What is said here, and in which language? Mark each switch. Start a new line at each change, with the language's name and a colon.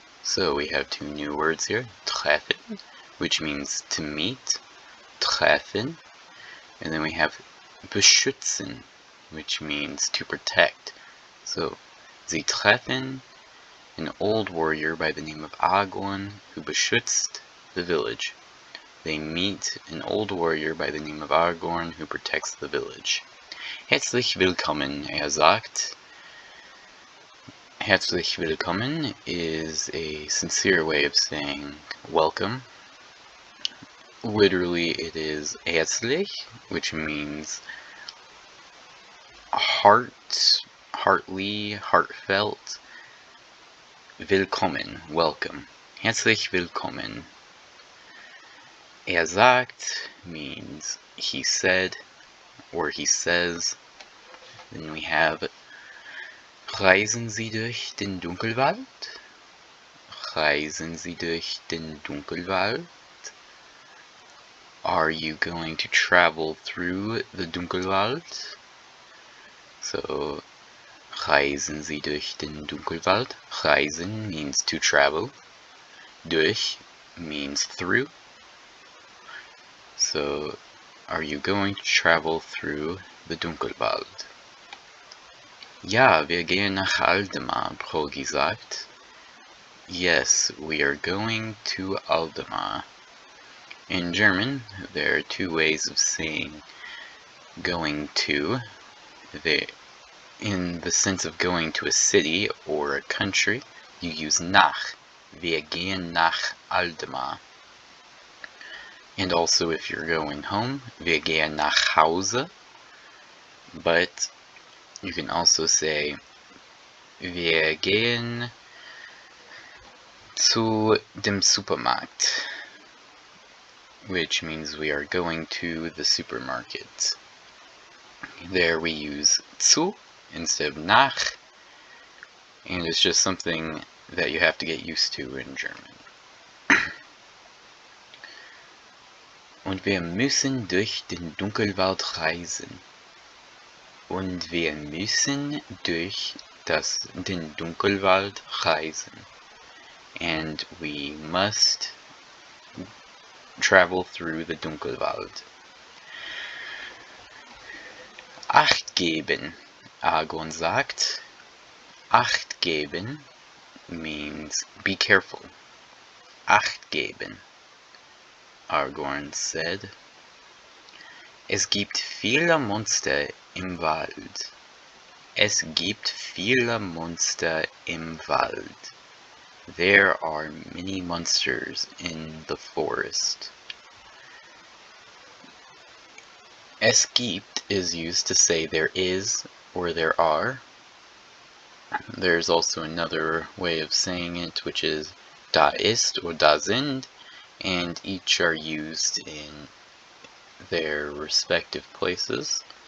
English: So we have two new words here, treffen, which means to meet, treffen, and then we have beschützen, which means to protect. So,
German: Sie treffen
English: an old warrior by the name of Agorn, who beschützt the village. They meet an old warrior by the name of Agorn, who protects the village.
German: Herzlich willkommen, sagt.
English: Herzlich willkommen is a sincere way of saying welcome. Literally, it is herzlich, which means heartly, heartfelt.
German: Willkommen, welcome. Herzlich willkommen.
English: Sagt means he said, or he says.
German: Then we have Reisen Sie durch den Dunkelwald? Reisen Sie durch den Dunkelwald?
English: Are you going to travel through the Dunkelwald?
German: So, Reisen Sie durch den Dunkelwald?
English: Reisen means to travel. Durch means through. So, are you going to travel through the Dunkelwald?
German: Ja, wir gehen nach Aldemar, Progi sagt.
English: Yes, we are going to Aldemar. In German, there are two ways of saying going to. In the sense of going to a city or a country, you use nach.
German: Wir gehen nach Aldemar.
English: And also if you're going home,
German: wir gehen nach Hause.
English: But you can also say,
German: wir gehen zu dem Supermarkt,
English: which means we are going to the supermarket. There we use zu instead of nach, and it's just something that you have to get used to in German.
German: Und wir müssen durch den Dunkelwald reisen. Und wir müssen durch den Dunkelwald reisen.
English: And we must travel through the Dunkelwald.
German: Acht geben, Agorn sagt. Acht geben
English: means be careful.
German: Acht geben. Agorn said, Es gibt viele Monster im Wald. Es gibt viele Monster im Wald.
English: There are many monsters in the forest. Es gibt is used to say there is or there are. There's also another way of saying it, which is da ist or da sind, and each are used in their respective places.